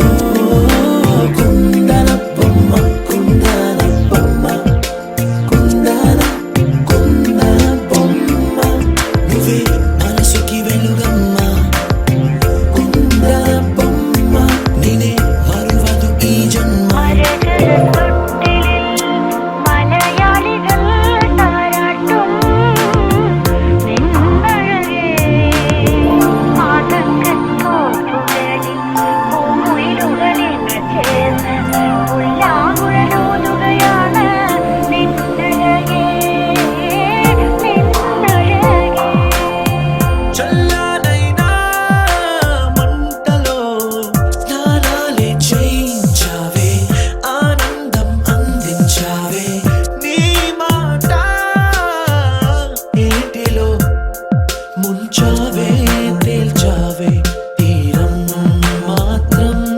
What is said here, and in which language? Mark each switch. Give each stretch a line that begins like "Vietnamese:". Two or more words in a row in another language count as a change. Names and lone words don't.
Telugu: కుందన బొమ్మ కుందన బొమ్మ కుందన బొమ్మ నువ్వే మనసుకి వెలుగమ్మ కుందన బొమ్మ నేనే మరువదు ఈ జన్మ
Malayalam: മലയാളികൾ താരാട്ടും നിന്നഴകേ ആതങ്കത്തോടുകളിൽ പൂമുയിലുകളിൽ ചേർന്ന് ഉല്ലാകുഴലൂതുകയാണ് നിന്നഴകേ നിന്നഴകേ
Telugu: చల్లనైనా మంటలో స్నానాలే చేయించావే ఆనందం అందించావే నీ మాట ఏటిలో ముంచావే తేల్చావే తీరం మాత్రం